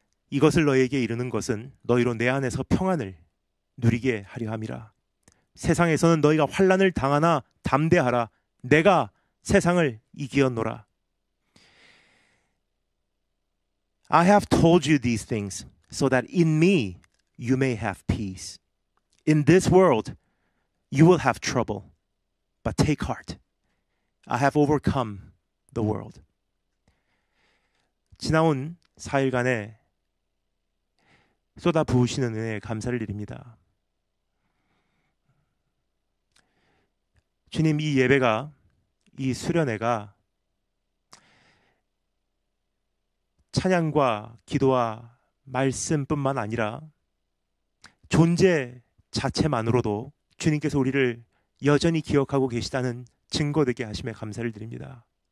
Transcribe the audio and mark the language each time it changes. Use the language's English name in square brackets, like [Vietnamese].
[Korean] 이것을 너에게 이르는 것은 너희로 내 안에서 평안을 누리게 하려 함이라. 세상에서는 너희가 환난을 당하나 담대하라. 내가 세상을 이기었노라. [English] I have told you these things so that in me you may have peace. In this world you will have trouble, but take heart. I have overcome the world. [Korean] 지나온 4일간의 쏟아 부으시는 은혜에 감사를 드립니다. 주님, 이 예배가, 이 수련회가 찬양과 기도와 말씀뿐만 아니라 존재 자체만으로도 주님께서 우리를 여전히 기억하고 계시다는 증거되게 하심에 감사를 드립니다.